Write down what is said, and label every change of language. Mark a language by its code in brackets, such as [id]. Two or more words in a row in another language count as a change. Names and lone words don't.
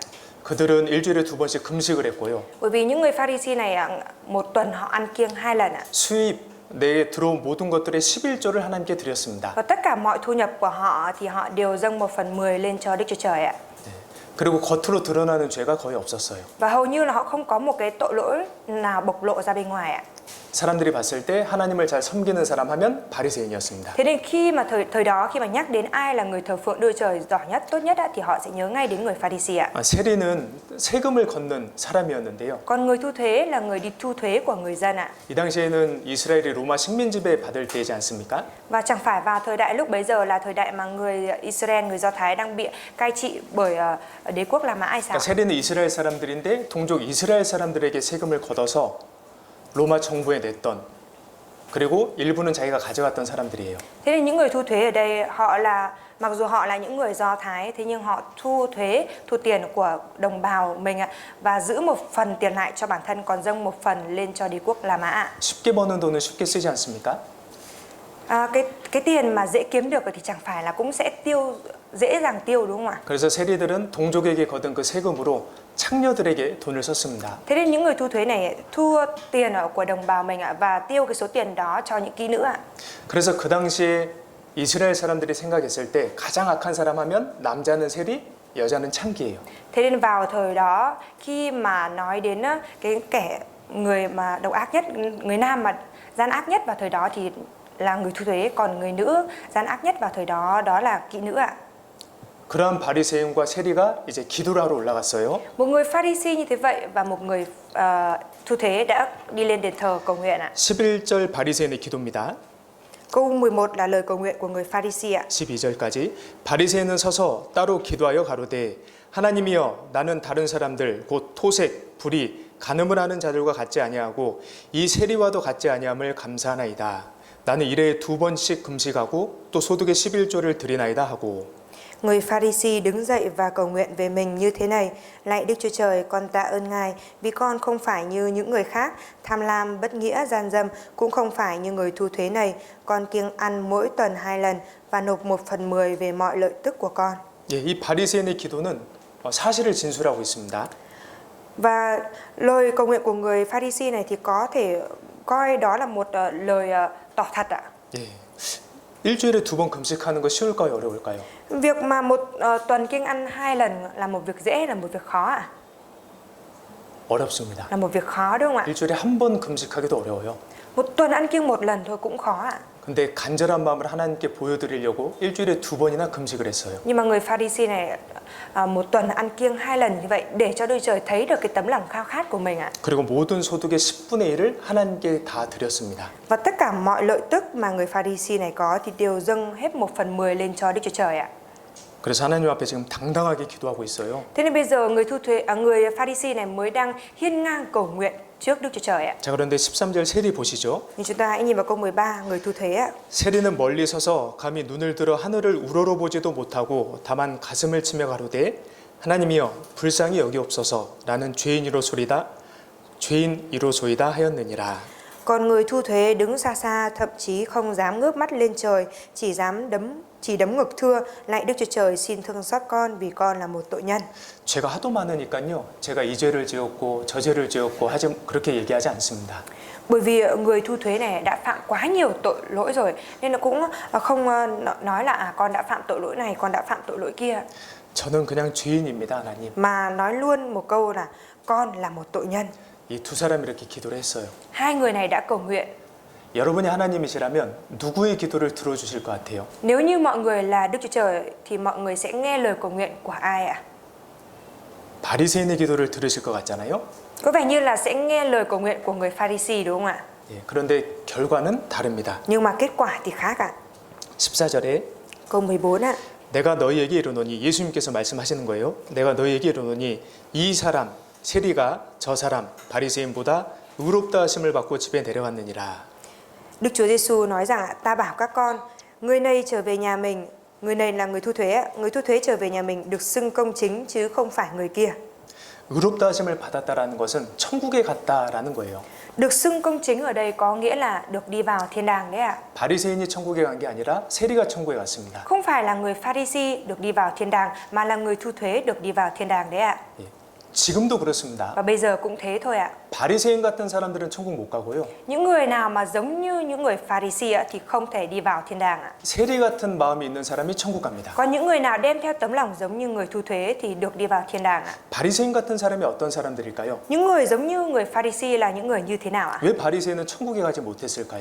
[ko] 그들은 일주일에 두 번씩 금식을 했고요. [vi] Bởi vì những người Pha-ri-si này một tuần họ ăn kiêng 2 lần ạ. [ko] 수입 내에 들어온 모든 것들의 11조를 하나님께 드렸습니다. [vi] Và tất cả mọi thu nhập của họ thì họ đều dâng 1/10 lên cho Đức Chúa Trời ạ. [ko] 그리고 겉으로 드러나는 죄가 거의 없었어요. [vi] Và hầu như là họ không có một cái tội lỗi nào bộc lộ ra bên ngoài ạ. [ko] 사람들이 봤을 때 하나님을 잘 섬기는 사람 하면 바리새인이었습니다. [vi] Thế nên khi mà thời đó khi mà nhắc đến ai là người thờ phượng Đức Chúa Trời giỏi nhất, tốt nhất thì họ sẽ nhớ ngay đến người Pha-ri-si ạ. [ko] 세리는 세금을 걷는 사람이었는데요. [vi] Còn người thu thuế là người đi thu thuế của người dân ạ. [ko] 이 당시에는 이스라엘이 로마 식민 지배 받을 때이지 않습니까? [vi] Và chẳng phải vào thời đại lúc bấy giờ là thời đại mà người Israel, người Do Thái đang bị cai trị bởi đế quốc La Mã hay sao? [ko] 그러니까 세리는 이스라엘 사람들인데 동족 이스라엘 사람들에게 세금을 걷어서 로마 정부에 냈던 그리고 일부는 자기가 가져갔던 사람들이에요. [vi] Thế nên những người thu thuế ở đây họ là mặc dù họ là những người Do Thái thế nhưng họ thu thuế, thu tiền của đồng bào mình ạ và giữ một phần tiền lại cho bản thân còn dâng một phần lên cho đế quốc La Mã ạ. [ko] 쉽게 버는 돈은 쉽게 쓰지 않습니까? [vi] Cái tiền mà dễ kiếm được thì chẳng phải là cũng sẽ dễ dàng tiêu đúng không ạ? [ko] 그래서 세리들은 동족에게 거둔 그 세금으로 창녀들에게 돈을 썼습니다. [vi] Thế nên những người thu thuế này thu tiền của đồng bào mình ạ và tiêu cái số tiền đó cho những kỹ nữ ạ. [ko] 그래서 그 당시에 이스라엘 사람들이 생각했을 때 가장 악한 사람 하면 남자는 세리, 여자는 창기예요. [vi] Thế nên vào thời đó khi mà nói đến cái kẻ người mà độc ác nhất, người nam mà gian ác nhất vào thời đó thì là người thu thuế, còn người nữ gian ác nhất vào thời đó đó là kỹ nữ ạ. [ko] 그러한 바리새인과 세리가 이제 기도를 하러 올라갔어요. [vi] Một người Pha-ri-si như thế vậy và một người thu thuế đã đi lên đền thờ cầu nguyện ạ. [ko] 11절 바리새인의 기도입니다. [vi] Câu 11 là lời cầu nguyện của người Pha-ri-si ạ. [ko] 12절까지 바리새인은 서서 따로 기도하여 가로되 하나님이여 나는 다른 사람들 곧 토색, 불의, 간음을 하는 자들과 같지 아니하고 이 세리와도 같지 아니함을 감사하나이다. 나는 일에 2번씩 금식하고 또 소득의 11조를 드리나이다 하고. [vi] Người Pha-ri-si đứng dậy và cầu nguyện về mình như thế này: lạy Đức Chúa Trời, con tạ ơn Ngài vì con không phải như những người khác tham lam, bất nghĩa, gian dâm, cũng không phải như người thu thuế này. Con kiêng ăn mỗi tuần 2 lần và nộp 1/10 về mọi lợi tức của con. [ko] 예, 이 바리새인의 기도는 사실을 진술하고 있습니다. Và lời cầu nguyện của người Pha-ri-si này thì có thể coi đó là một lời tỏ thật ạ. 예, 일주일에 2번 금식하는 거 쉬울까요? 어려울까요? [vi] Việc mà một tuần kiêng ăn 2 lần là một việc dễ hay là một việc khó ạ? [ko] 어렵습니다. [vi] Là một việc khó đúng không ạ? [ko] 일주일에 1번 금식하기도 어려워요. [vi] Một tuần ăn kiêng 1 lần thôi cũng khó ạ. [ko] 근데 간절한 마음을 하나님께 보여드리려고 일주일에 2번이나 금식을 했어요. [vi] Nhưng mà người Pharisee này một tuần ăn kiêng 2 lần như vậy để cho Đức Trời thấy được cái tấm lòng khao khát của mình ạ. [ko] 그리고 모든 소득의 10분의 1을 하나님께 다 드렸습니다. [vi] Và tất cả mọi lợi tức mà người Pharisee này có thì đều dâng hết 1/10 lên cho Đức Chúa Trời ạ. [ko] 그래서 하나님 앞에 지금 당당하게 기도하고 있어요. [vi] Thế nên bây giờ người Pharisee này mới đang hiên ngang cầu nguyện trước Đức Chúa Trời ạ. [ko] 자, 그런데 13절 세리 보시죠. [vi] Nhưng chúng ta hãy nhìn vào câu 13, người thu thuế ạ. [ko] 세리는 멀리 서서 감히 눈을 들어 하늘을 우러러보지도 못하고 다만 가슴을 치며 가로되 하나님이여 불쌍히 여기옵소서라는 죄인이로소이다 하였느니라. [vi] Còn người thu thuế đứng xa xa, thậm chí không dám ngước mắt lên trời, chỉ đấm ngực thưa: lạy Đức Chúa Trời, xin thương xót con vì con là một tội nhân. [ko] 죄가 하도 많으니까요. 제가 이 죄를 지었고 저 죄를 지었고 하지 그렇게 얘기하지 않습니다. [vi] Bởi vì người thu thuế này đã phạm quá nhiều tội lỗi rồi, nên nó cũng không nói là con đã phạm tội lỗi này, con đã phạm tội lỗi kia, [ko] 저는 그냥 죄인입니다, 하나님. [vi] mà nói luôn một câu là con là một tội nhân. [ko] 이 두 사람이 이렇게 기도를 했어요. [vi] Hai người này đã cầu nguyện. [ko] 여러분이 하나님이시라면 누구의 기도를 들어주실 것 같아요? [vi] Nếu như mọi người là Đức Chúa Trời thì mọi người sẽ nghe lời cầu nguyện của ai ạ? [ko] 바리새인의 기도를 들으실 것 같잖아요. [vi] Có vẻ như là sẽ nghe lời cầu nguyện của người Pharisee đúng không ạ? [ko] 예, 그런데 결과는 다릅니다. [vi] Nhưng mà kết quả thì khác ạ. [ko] 14절에 [vi] Câu 14 ạ. [ko] 내가 너희에게 이르노니, 예수님께서 말씀하시는 거예요. 내가 너희에게 이르노니 이 사람 세리가 저 사람 바리새인보다 의롭다 하심을 받고 집에 내려갔느니라. [vi] Đức Chúa Giêsu nói rằng ta bảo các con, người này trở về nhà mình, người này là người thu thuế, người thu thuế trở về nhà mình được xưng công chính chứ không phải người kia. [ko] 의롭다 하심을 받았다라는 것은 천국에 갔다라는 거예요. [vi] Được xưng công chính ở đây có nghĩa là được đi vào thiên đàng đấy ạ. [ko] 바리새인이 천국에 간 게 아니라 세리가 천국에 갔습니다. [vi] Không phải là người Pharisee được đi vào thiên đàng mà là người thu thuế được đi vào thiên đàng đấy ạ. [ko] 예, 지금도 그렇습니다. [vi] Và bây giờ cũng thế thôi ạ. [ko] 바리새인 같은 사람들은 천국 못 가고요. [vi] Những người nào mà giống như những người Pharisee ạ thì không thể đi vào thiên đàng ạ. [ko] 세리 같은 마음이 있는 사람이 천국 갑니다. [vi] Còn những người nào đem theo tấm lòng giống như người thu thuế thì được đi vào thiên đàng ạ. [ko] 바리새인 같은 사람이 어떤 사람들일까요? [vi] Những người giống như người Pharisee là những người như thế nào ạ? [ko] 왜 바리새인은 천국에 가지 못했을까요?